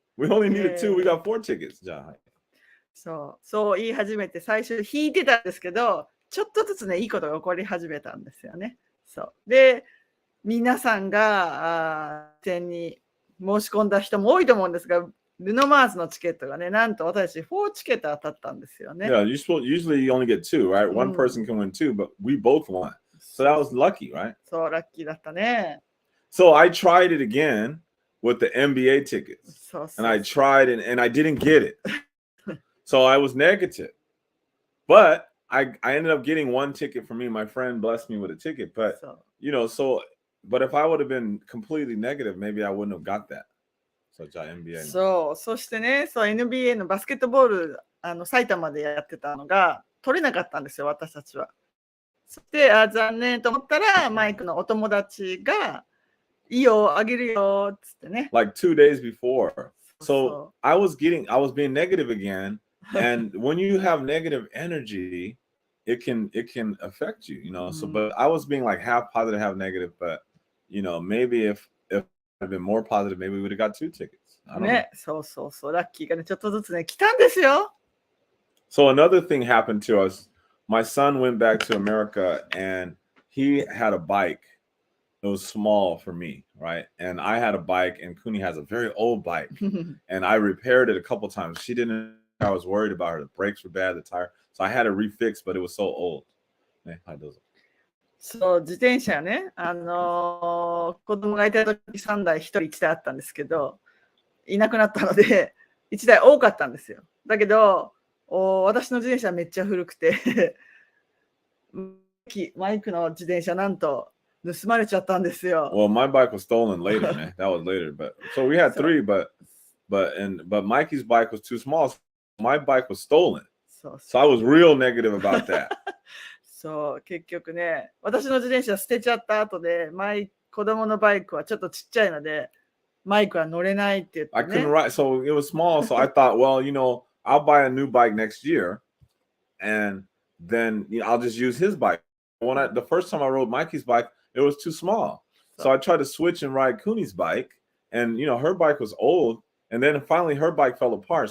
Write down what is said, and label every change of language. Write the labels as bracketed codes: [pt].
[en] We only needed 2. We got 4 tickets. [ja] そう言い始めて最初引いてたんですけど、ちょっとずつねいいことが起こり始めたんですよね。そうで皆さんが事前に申し込んだ人も多いと思うんですが、ルノマーズのチケットがね、なんと私4チケット当たったんですよね。 [en] Yeah, usually you only get 2, right? One person can win 2, but we both won. So that was lucky, right? [ja] そう、ラッキーだったね。 [en] So I tried it again with the NBA tickets. And I tried and I didn't get it. So I was negative. But I ended up getting 1 ticket for me. My friend blessed me with a ticket. But, but if I would have been completely negative, maybe I wouldn't have got that. So NBA [ja] そしてね、NBA のバスケットボール埼玉でやってたのが取れなかったんですよ、私たちは。で、残念と思ったらマイクのお友達がいいよ、あげるよっつってね。 [en] Like 2 days before. So I was being negative again. And when you have negative energy, it can affect you, So, but I was being like half positive, half negative. But maybe if I'd been more positive, maybe we would have got 2 tickets. I don't know. [ja] ね、そうラッキーがねちょっとずつね来たんですよ。 [en] So another thing happened to us. My son went back to America and he had a bike. It was small for me, right? And I had a bike, and Cooney has a very old bike, and I repaired it a couple times. She didn't. I was worried about her. The brakes were bad, the tire, so I had it refixed, but it was so old. [ja] ね、はい、どうぞ。そう自転車ね、子供がいた時3台1人1台あったんですけど、いなくなったので1台多かったんですよ。だけど私の自転車めっちゃ古くてマイクの自転車なんと盗まれちゃったんですよ。 [en] Well, my bike was stolen later, man. That was later, but so we had 3, but Mikey's bike was too small. So my bike was stolen. So I was real negative about that. [ja] そう結局ね、私の自転車捨てちゃった後で、子供のバイクはちょっとちっちゃいので、マイクは乗れないって言って、ね。 [en] I couldn't ride, so it was small. So I thought, well, I'll buy a new bike next year, and then I'll just use his bike. The first time I rode Mikey's bike, it was too small. So I tried to switch and ride Cooney's bike, and her bike was old, and then finally her bike fell apart.